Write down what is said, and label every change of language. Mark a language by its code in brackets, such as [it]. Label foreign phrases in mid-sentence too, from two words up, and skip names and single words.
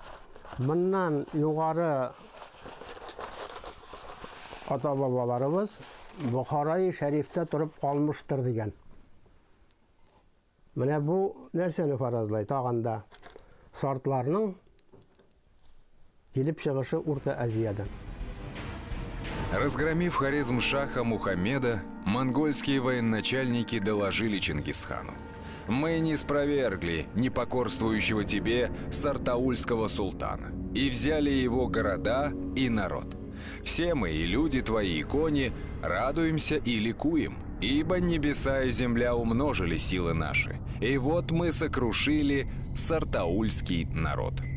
[tt] Моннан югары ата-бабаларыбыз Бухарай шәрифтә турып калмыштыр дигән. Менә бу нәрсәне фаразлай тагында сартларның килеп чыгышы Урта Азиядан. [ru] Разгромив Хорезм-шаха Мухаммеда, монгольские военачальники доложили Чингисхану: «Мы не спровергли непокорствующего тебе сартаульского султана и взяли его города и народ. Все мы, и люди твои, и кони, радуемся и ликуем, ибо небеса и земля умножили силы наши, и вот мы сокрушили сартаульский народ».